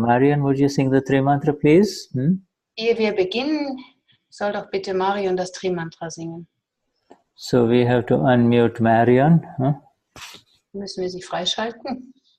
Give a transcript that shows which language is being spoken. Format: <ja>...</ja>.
<en>Marian, would you sing the Tri Mantra, please?</en> <de>Ehe wir beginnen, soll doch bitte Marion das Tri-Mantra singen.</de> <en>So we have to unmute Marian.</en> <de>Müssen wir sie freischalten?</de>